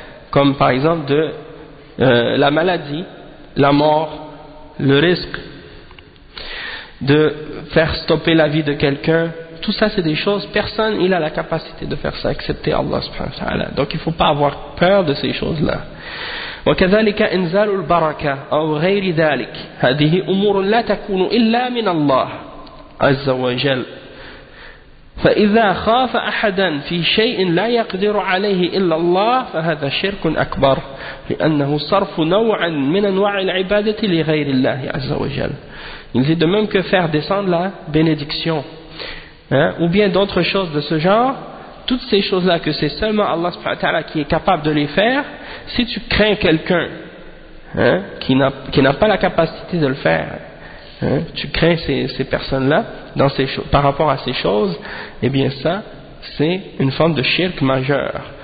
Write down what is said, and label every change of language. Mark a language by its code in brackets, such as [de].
[fr] Comme par exemple de la maladie, la mort, le risque de faire stopper la vie de quelqu'un. Tout ça, c'est des choses, personne il a la capacité de faire ça, excepté Allah subhanahu wa ta'ala. Donc il ne faut pas avoir peur de ces choses-là. [ar] وكذلك إنزال البركة أو غير ذلك هذه أمور لا تكون إلا من الله عز وجل فإذا خاف أحدا في شيء لا يقدر عليه إلا الله فهذا شرك أكبر لأنه صرف نوعا من أنواع العبادة لغير الله عز وجل. [fr] Il dit de même que faire descendre la bénédiction, hein, ou bien d'autres choses de ce genre. Toutes ces choses-là, que c'est seulement Allah subhanahu wa ta'ala qui est capable de les faire, si tu crains quelqu'un, hein, qui n'a pas la capacité de le faire, hein, tu crains ces personnes-là dans ces par rapport à ces choses, eh bien ça, c'est une forme de shirk majeur.